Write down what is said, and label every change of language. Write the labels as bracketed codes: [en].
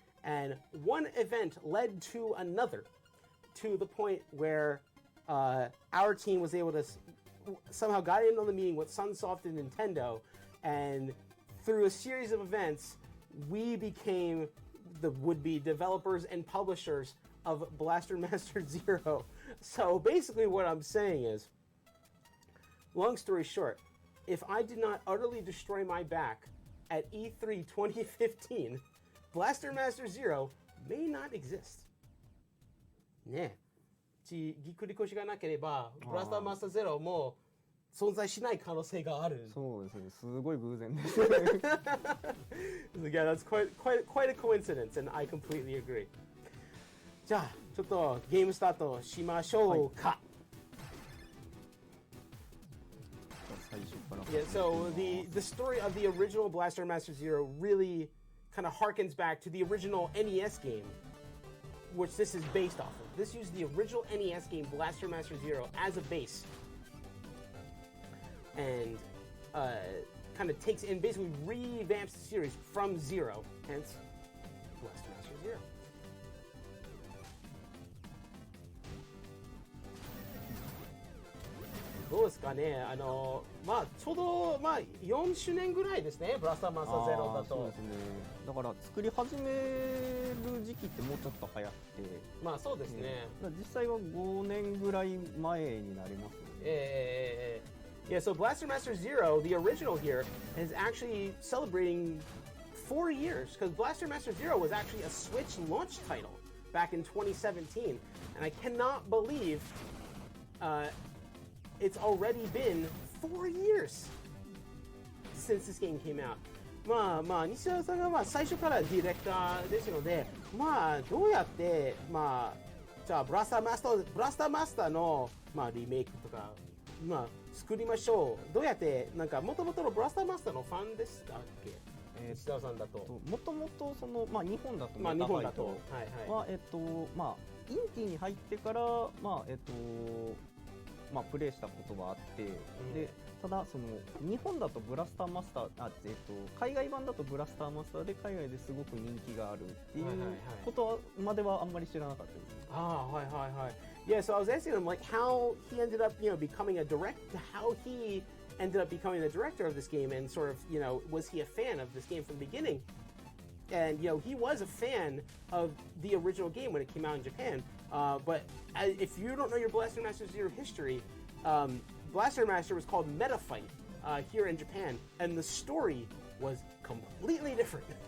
[en] And one event led to another, to the point where our team was able to somehow got in on the meeting with Sunsoft and Nintendo, and through a series of events, we became the would-be developers and publishers of Blaster Master Zero. So basically what I'm saying is, long story short, if I did not utterly destroy my back at E3 2015, Blaster Master Zero may not exist. [ja] ねえ。ぎっくり腰がなければ、ブラスターマスターゼロも存在しない可能性がある。そうですね。すごい偶然です。 [en] Yeah, that's quite a coincidence, and I completely agree. [ja] じゃあ、ちょっとゲームスタートしましょうか。 [en] Yeah, so the story of the original Blaster Master Zero really kind of harkens back to the original NES game, which this is based off of. This used the original NES game Blaster Master Zero as a base, and kind of takes and basically revamps the series from zero, hence Blaster Master Zero. [ja] どうですかね、まあちょうどまあ4周年ぐらいですね、ブラスターマスターゼロだと。そうですね。だから作り始める時期ってもうちょっと早くて、まあそうですね。実際は5年ぐらい前になりますね。 [en] Yeah, so Blaster Master Zero, the original here, is actually celebrating 4 years, because Blaster Master Zero was actually a Switch launch title back in 2017, and I cannot believe it's already been 4 years since this game came out. [ja] まあ西田さんがまあ最初からディレクターですので、まあどうやってまあじゃあブラスターマスターのまあリメイクとかまあ作りましょう。どうやってなんか元々のブラスターマスターのファンでしたっけ？西田さんだと。もともとそのまあ日本だとまあ日本だとはまあインティに入ってからまあプレイしたことがあって、でただその日本だとブラスターマスター海外版だとブラスターマスターで海外ですごく人気があるっていうことまではあんまり知らなかったです。はいはいはい。 [en] Yeah, so I was asking him like how he ended up, becoming how he ended up becoming the director of this game, and sort of, was he a fan of this game from the beginning? And he was a fan of the original game when it came out in Japan. But if you don't know your Blaster Master Zero history, Blaster Master was called Meta Fight here in Japan, and the story was completely different.